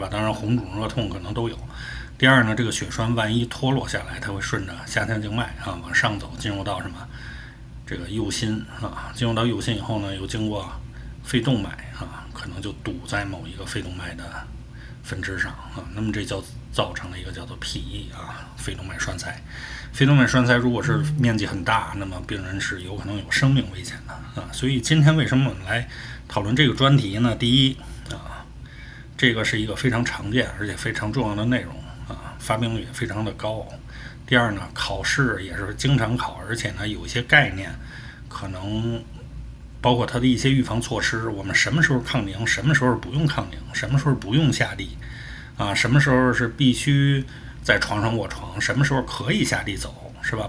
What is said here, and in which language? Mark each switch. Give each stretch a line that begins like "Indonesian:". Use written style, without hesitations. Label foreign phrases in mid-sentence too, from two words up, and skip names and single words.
Chinese: 當然紅腫熱痛可能都有。第二呢，這個血栓萬一脫落下來，它會順着下腔靜脈啊往上走，進入到什麼這個右心啊，進入到右心以後呢，又經過肺動脈啊，可能就堵在某一個肺動脈的分支上啊，那麼這就造成了一個叫做 PE 啊，肺動脈栓塞。肺動脈栓塞如果是面積很大，那麼病人是有可能有生命危險的啊。所以今天為什麼我們來討論這個專題呢？第一啊，這個是一個非常常見而且非常重要的內容。發病率也非常的高。第二呢，考試也是經常考，而且呢有一些概念可能包括它的一些預防措施，我們什麼時候抗凝，什麼時候不用抗凝，什麼時候不用下地啊，什麼時候是必須在床上臥床，什麼時候可以下地走，是吧？